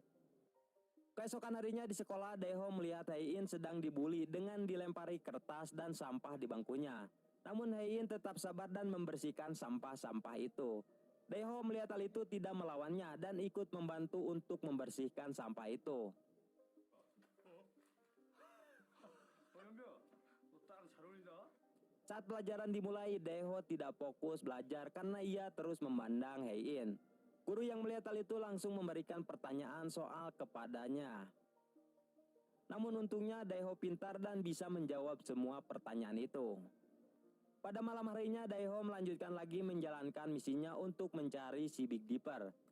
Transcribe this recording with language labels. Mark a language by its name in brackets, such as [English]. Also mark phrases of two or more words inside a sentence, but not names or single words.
[Indonesian] Keesokan harinya di sekolah, Daeho melihat Hae In sedang dibully dengan dilempari kertas dan sampah di bangkunya. Namun Hae In tetap sabar dan membersihkan sampah-sampah itu. Daeho melihat hal itu tidak melawannya dan ikut membantu untuk membersihkan sampah itu. [Korean] 연비야, 너 딸랑 잘 어울린다. [Indonesian] Saat pelajaran dimulai, Daeho tidak fokus belajar karena ia terus memandang Hei-in. Guru yang melihat hal itu langsung memberikan pertanyaan soal kepadanya. Namun untungnya Daeho pintar dan bisa menjawab semua pertanyaan itu. Pada malam harinya, Daeho melanjutkan lagi menjalankan misinya untuk mencari si Big Dipper.